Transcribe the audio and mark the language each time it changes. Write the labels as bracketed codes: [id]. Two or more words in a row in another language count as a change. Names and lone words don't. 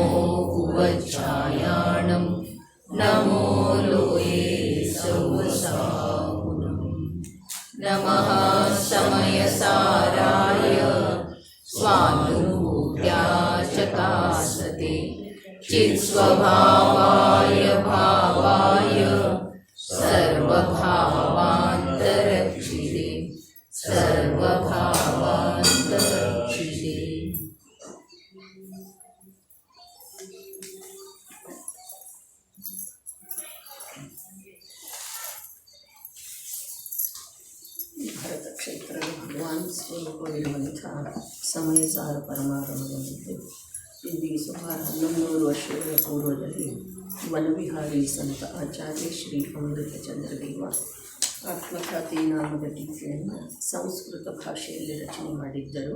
[pra] उवच्छायाणं नमो लोये सौवसाहुनं [sa] नमः समयसाराय स्वानुभूत्या चकासते चित्स्वभावाय भावाय सर्वभावान्तरक्षिते सर्वभावान्तरक्षिते। [kn] ಭರತ ಕ್ಷೇತ್ರದ ಭಗವಾನ್ ಸ್ವರೂಪವಿರುವಂಥ ಸಮಯಸಾರ ಪರಮಾಗಮನವಿದ್ದು ಇಂದಿಗೆ ಸುಮಾರು 1100 ವರ್ಷಗಳ ಪೂರ್ವದಲ್ಲಿ ವನವಿಹಾರಿ ಸಂತ ಆಚಾರ್ಯ ಶ್ರೀ ಅಮೃತಚಂದ್ರದೇವ ಆತ್ಮಖ್ಯಾತಿ ನಾಮದ ಟೀಕೆಯನ್ನು ಸಂಸ್ಕೃತ ಭಾಷೆಯಲ್ಲಿ ರಚನೆ ಮಾಡಿದ್ದರು.